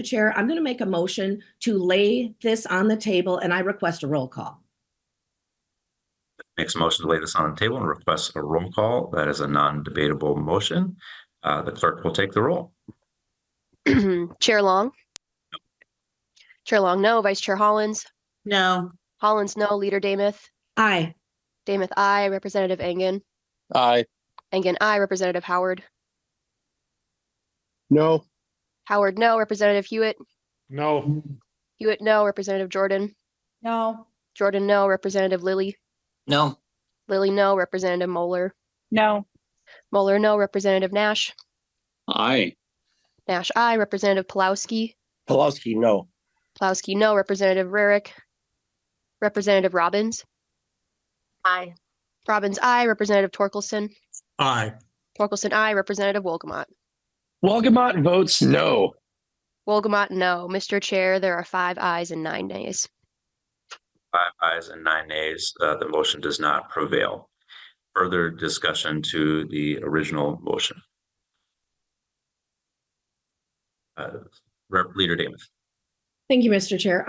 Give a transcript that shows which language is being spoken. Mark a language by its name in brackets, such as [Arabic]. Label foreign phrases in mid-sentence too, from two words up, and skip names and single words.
[English] Chair, I'm going to make a motion to lay this on the table, and I request a roll call. Makes a motion to lay this on the table and requests a roll call. That is a non-debatable motion. The clerk will take the roll. Chair Long. Chair Long, no. Vice Chair Hollins. No. Hollins, no. Leader Damath. Aye. Damath, aye. Representative Engen. Aye. Engen, aye. Representative Howard. No. Howard, no. Representative Hewitt. No. Hewitt, no. Representative Jordan. No. Jordan, no. Representative Lilly. No. Lilly, no. Representative Moeller. No. Moeller, no. Representative Nash. Aye. Nash, aye. Representative Pulowski. Pulowski, no. Pulowski, no. Representative Rarick. Representative Robbins. Aye. Robbins, aye. Representative Torkelson. Aye. Torkelson, aye. Representative Wolgamott. Wolgamott votes no. Wolgamott, no. Mr. Chair, there are 5 ayes and 9 nays. 5 ayes and 9 nays. The motion does not prevail. Further discussion to the original motion. Leader Damath. Thank you, Mr. Chair.